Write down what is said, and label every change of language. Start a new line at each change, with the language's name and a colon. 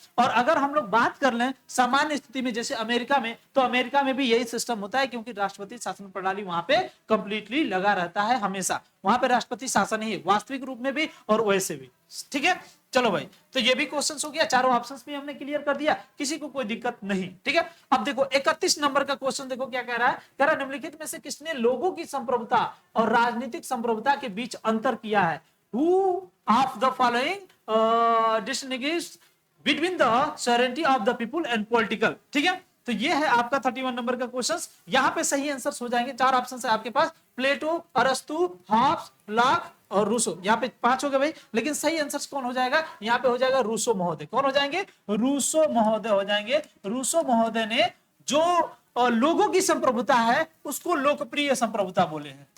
Hindi: और अगर हम लोग बात कर लें सामान्य स्थिति में जैसे अमेरिका में, तो अमेरिका में भी यही सिस्टम होता है, क्योंकि राष्ट्रपति शासन प्रणाली वहां पे कंप्लीटली लगा रहता है हमेशा, वहां पे राष्ट्रपति शासन ही है वास्तविक रूप में भी और वैसे भी, ठीक है। चलो भाई, तो ये भी क्वेश्चन हो गया, चारों ऑप्शंस भी हमने क्लियर कर दिया, किसी को कोई दिक्कत नहीं, ठीक है। अब देखो 31 नंबर का क्वेश्चन देखो क्या कह रहा है, कह रहा है निम्नलिखित में से किसने लोगों की संप्रभुता और राजनीतिक संप्रभुता के बीच अंतर किया है?
English: Who of the following distinguish between the sovereignty of the people and political,
Hindi: ठीक है। तो ये है आपका 31 नंबर का क्वेश्चन। यहाँ पे सही आंसर्स हो जाएंगे, 4 ऑप्शन है आपके पास, प्लेटो, अरस्तु, हॉब्स, लॉक और रूसो। यहाँ पे 5 हो गए भाई, लेकिन सही आंसर्स कौन हो जाएगा? यहाँ पे हो जाएगा रूसो महोदय। कौन हो जाएंगे? रूसो महोदय हो जाएंगे। रूसो महोदय ने जो लोगों की संप्रभुता है उसको लोकप्रिय संप्रभुता बोले हैं।